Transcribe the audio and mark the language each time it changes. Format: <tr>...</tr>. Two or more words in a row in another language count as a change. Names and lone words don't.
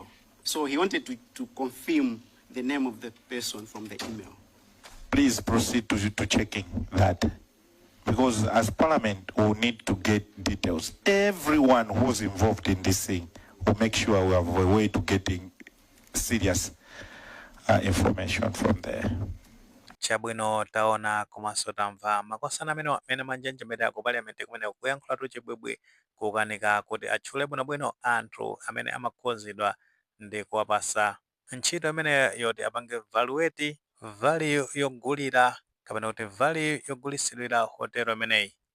<en>So he wanted to confirm the name of the person from the email. Please proceed to checking that. Because as Parliament, we need to get details. Everyone who's involved in this thing will make sure we have a way to getting serious information from there.</en> <ny>Chabwino taona komanso tamva makosana amene manjenjemera ku Parliament kumene kuyankhula tuchibwibwi kukanika kuti atchule bwinobwino anthu amene amakhuzidwa ndi kuwapasa ntchito imene yoti apange</ny> <en>evaluate value</en> <ny>yogulira kapena kuti value yogulisidwira hotelo imeneyi.</ny>